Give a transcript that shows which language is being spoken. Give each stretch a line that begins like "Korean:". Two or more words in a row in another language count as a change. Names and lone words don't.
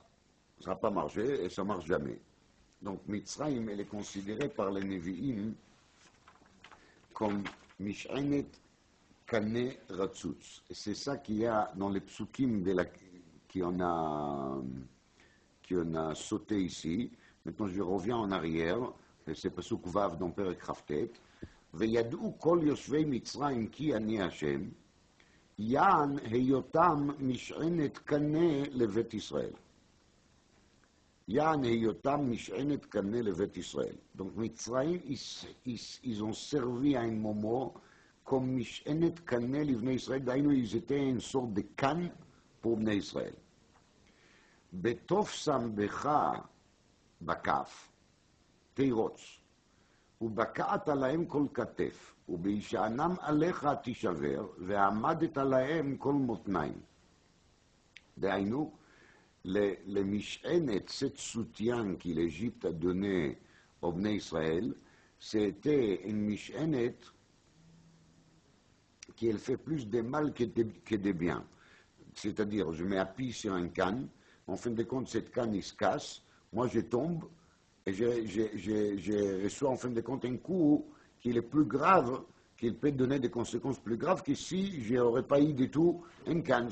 French: Ça n'a pas marché et ça ne marche jamais. Donc Mitzrayim, elle est considérée par les Nevi'im comme
Hebrew: משענת קנה רצוץ.
French: Et c'est ça qu'il y a dans les psukim qu'on a sauté ici. Maintenant, je reviens en arrière, et c'est
Hebrew: פסוק ו
French: dans
Hebrew: פרק כ"ט. וידעו כל יושבי מצרים כי אני השם, יען היותם משענת קנה לבית ישראל. יען היותם משענת קנה לבית ישראל.
French: Donc מצרים, ils ont servi à un moment comme
Hebrew: משענת קנה לבני ישראל, דהיינו,
French: ils étaient une sorte de canne pour
Hebrew: בני ישראל. בתופסם בך בכף, תירוץ. ובקעת להם כל כתף, ובהישענם עליך תישבר, ועמדת להם כל מותניים. דהיינו, למשענת
French: cette soutien qui l'Égypte a donné aux Bnei Israël, c'était une משענת qui elle fait plus de mal que de bien. C'est-à-dire, je m'appuie sur un canne, en fin de compte, cette canne, il se casse, moi je tombe, et je reçois en fin de compte un coup qui est plus grave, qui peut donner des conséquences plus graves que si je n'aurais pas eu du tout une canne.